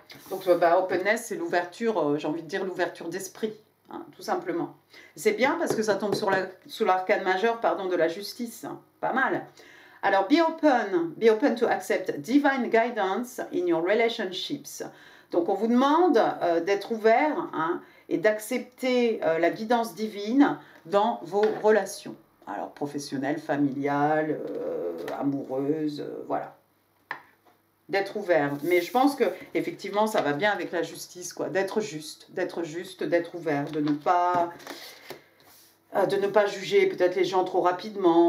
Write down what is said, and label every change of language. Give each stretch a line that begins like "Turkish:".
French: Donc, bah, openness, c'est l'ouverture, j'ai envie de dire l'ouverture d'esprit, hein, tout simplement. C'est bien parce que ça tombe sous l'arcane majeur, pardon, de la justice. Hein, pas mal. Alors,
English: be open to accept divine guidance in your relationships.
French: Donc, on vous demande d'être ouvert, hein, et d'accepter la guidance divine dans vos relations. Alors, professionnelles, familiales, amoureuses, voilà. D'être ouvert. Mais je pense que effectivement, ça va bien avec la justice, quoi. D'être juste, d'être ouvert, de ne pas juger peut-être les gens trop rapidement.